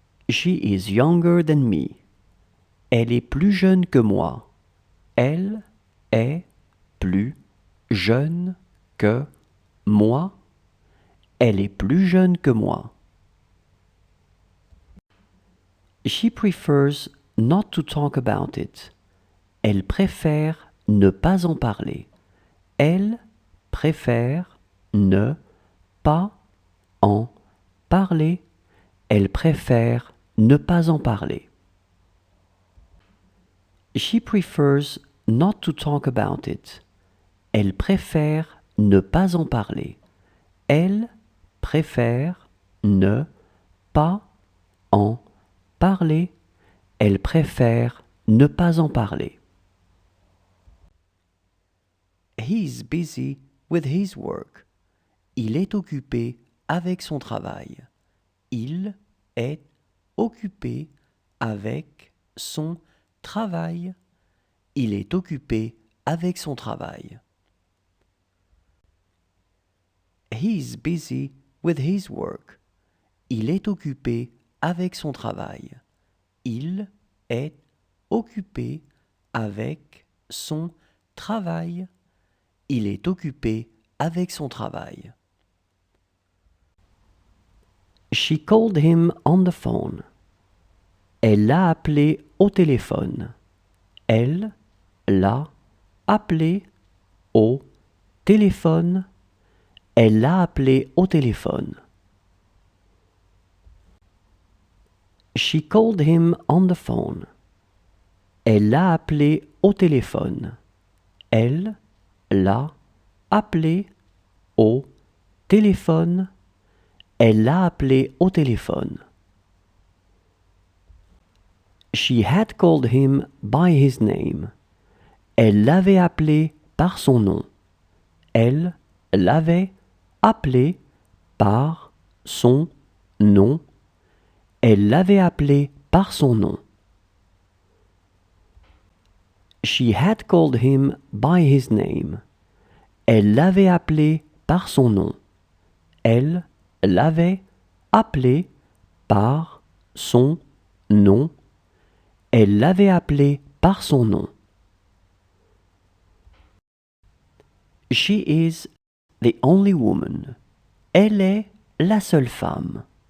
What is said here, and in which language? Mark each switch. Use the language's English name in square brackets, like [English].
[English] She is younger than me. [French] Elle est plus jeune que moi. Elle est plus jeune que moi. Elle est plus jeune que moi. [English] She prefers not to talk about it. [French] Elle préfère ne pas en parler. Elle préfère ne pas en parler. Elle préfère ne pas en parler. [English] She prefers not to talk about it. [French] Elle préfère ne pas en parler. Elle préfère ne pas en parler. Elle préfère ne pas en parler. [English] He's busy with his work. [French] Il est occupé avec son travail. Il est occupé avec son travail. Il est occupé avec son travail. [English] He's busy with his work. [French] Il est occupé avec son travail. Il est occupé avec son travail. Il est occupé avec son travail. [English] She called him on the phone. [French] Elle l'a appelé au téléphone. Elle l'a appelé au téléphone. Elle l'a appelé au téléphone. [English] She called him on the phone. [French] Elle l'a appelé au téléphone. Elle l'a appelé au téléphone. Elle l'a appelé au téléphone. [English] She had called him by his name. [French] Elle l'avait appelé par son nom. Elle l'avait appelé par son nom. Elle l'avait appelé par son nom. [English] She had called him by his name. [French] Elle l'avait appelé par son nom. Elle l'avait appelé par son nom. Elle l'avait appelé par son nom. [English] She is the only woman. [French] Elle est la seule femme.